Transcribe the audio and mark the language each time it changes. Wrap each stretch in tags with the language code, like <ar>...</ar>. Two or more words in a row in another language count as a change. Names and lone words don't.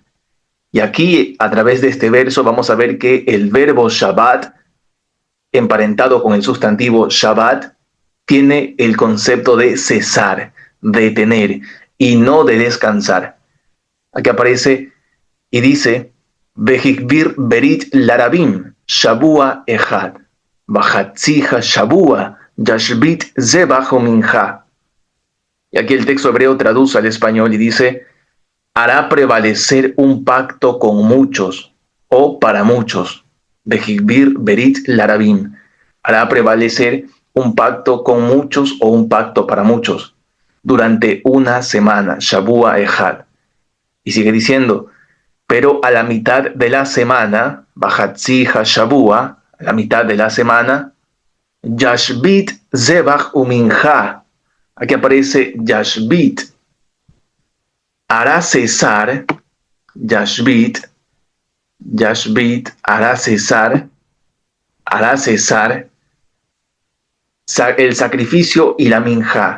<es>Y aquí, a través de este verso, vamos a ver que el verbo Shabbat, emparentado con el sustantivo Shabbat, tiene el concepto de cesar, detener, y no de descansar. Aquí aparece y dice,</es> <he>והגביר ברית לרבים, שבוע אחד, ובחצי השבוע, ישבית זבחו מנחה.</he> <es>Y aquí el texto hebreo traduce al español y dice, hará prevalecer un pacto con muchos o para muchos.</es> <he>והגביר ברית לרבים,</he> <es>hará prevalecer un pacto con muchos o un pacto para muchos durante una semana,</es> <he>שבוע אחד.</he> <es>Y sigue diciendo, pero a la mitad de la semana,</es> <he>ובחצי השבוע,</he> <es>a la mitad de la semana,</es> <he>ישבית זבח ומנחה.</he> <es>Aquí aparece Yashbit, hará cesar, Yashbit, hará cesar el sacrificio y la minja.</es>